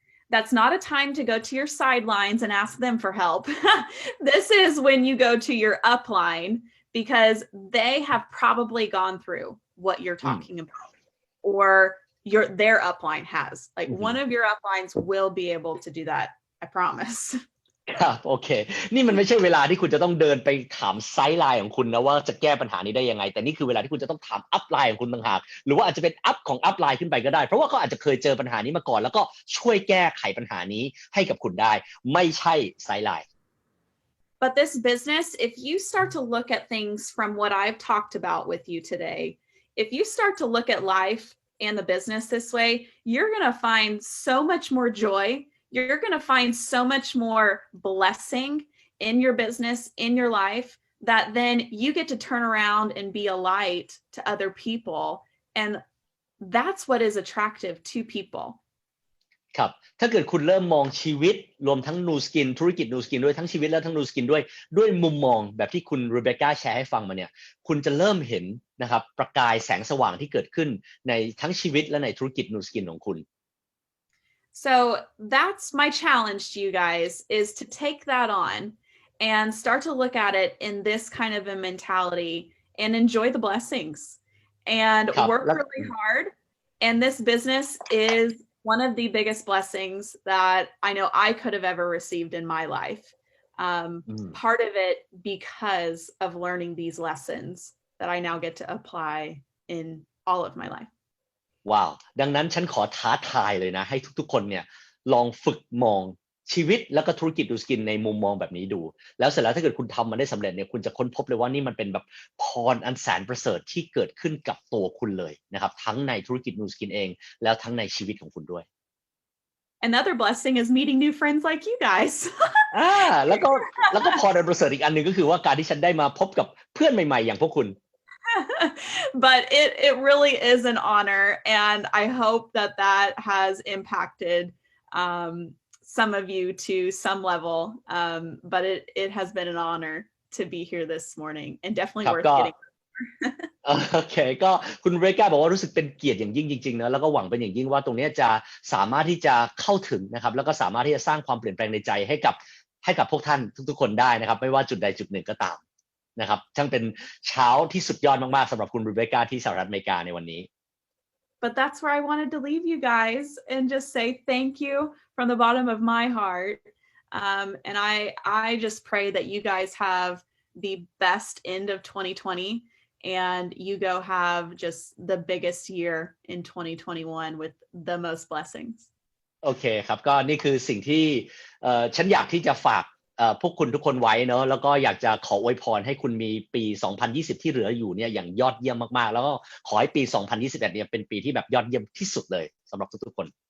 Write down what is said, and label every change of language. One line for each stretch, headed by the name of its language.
English: That's not a time to go to your sidelines and ask them for help. This is when you go to your upline because they have probably gone through what you're talking about or their upline has. Like one of your uplines will be able to do that. I promise.
Thai: ครับโอเคนี่มันไม่ใช่เวลาที่คุณจะต้องเดินไปถามไซด์ไลน์ของคุณนะว่าจะแก้ปัญหานี้ได้ยังไงแต่นี่คือเวลาที่คุณจะต้องถามอัพไลน์ของคุณต่างหากหรือว่าอาจจะเป็นอัพของอัพไลน์ขึ้นไปก็ได้เพราะว่าเขาอาจจะเคยเจอปัญหานี้มาก่อนแล้วก็ช่วยแก้ไขปัญหานี้ให้กับคุณได้ไม่ใช่ไซด์ไลน์
English: But this business, if you start to look at things from what I've talked about with you today, if you start to look at life and the business this way, you're going to find so much more joy. You're going to find so much more blessing in your business, in your life, that then you get to turn around and be a light to other people. And that's what is attractive to people.
Thai: ครับถ้าเกิดคุณเริ่มมองชีวิตรวมทั้งนูสกินธุรกิจนูสกินด้วยทั้งชีวิตและทั้งนูสกินด้วยมุมมองแบบที่คุณรีเบคก้าแชร์ให้ฟังมาเนี่ยคุณจะเริ่มเห็นนะครับประกายแสงสว่างที่เกิดขึ้นในทั้งชีวิตและในธุรกิจนูสกินของคุณ
English: So that's my challenge to you guys is to take that on and start to look at it in this kind of a mentality and enjoy the blessings and work really hard. And this business is one of the biggest blessings that I know I could have ever received in my life. Part of it because of learning these lessons that I now get to apply in all of my life.
Thai: ว้าวดังนั้นฉันขอท้าทายเลยนะให้ทุกๆคนเนี่ยลองฝึกมองชีวิตแล้วก็ธุรกิจดูสกินในมุมมองแบบนี้ดูแล้วเสร็จแล้วถ้าเกิดคุณทำมันได้สำเร็จเนี่ยคุณจะค้นพบเลยว่านี่มันเป็นแบบพรอันแสนประเสริฐที่เกิดขึ้นกับตัวคุณเลยนะครับทั้งในธุรกิจนูสกินเองแล้วทั้งในชีวิตของคุณด้วย
English: Another blessing is meeting new friends like you guys.
Thai: แล้วก็พรอันประเสริฐอีกอันหนึ่งก็คือว่าการที่ฉันได้มาพบกับเพื่อนใหม่ๆอย่างพวกคุณ
English: But it really is an honor, and I hope that has impacted some of you to some level. But it has been an honor to be here this morning, and definitely worth getting.
Thai: โอเคก็คุณเรก้าบอกว่ารู้สึกเป็นเกียรติอย่างยิ่งจริงๆนะแล้วก็หวังเป็นอย่างยิ่งว่าตรงนี้จะสามารถที่จะเข้าถึงนะครับแล้วก็สามารถที่จะสร้างความเปลี่ยนแปลงในใจให้กับพวกท่านทุกๆคนได้นะครับไม่ว่าจุดใดจุดหนึ่งก็ตามนะครับช่างเป็นเช้าที่สุดยอดมากๆสำหรับคุณเรเบคก้าที่สหรัฐอเมริกาในวันนี้
English: But that's where I wanted to leave you guys and just say thank you from the bottom of my heart. And I just pray that you guys have the best end of 2020 and you go have just the biggest year in 2021 with the most blessings.
Thai: โอเคครับก็นี่คือสิ่งที่ฉันอยากที่จะฝากพวกคุณทุกคนไว้เนอะแล้วก็อยากจะขออวยพรให้คุณมีปี 2020 ที่เหลืออยู่เนี่ยอย่างยอดเยี่ยมมากๆแล้วก็ขอให้ปี 2021 เนี่ยเป็นปีที่แบบยอดเยี่ยมที่สุดเลยสำหรับทุกๆคน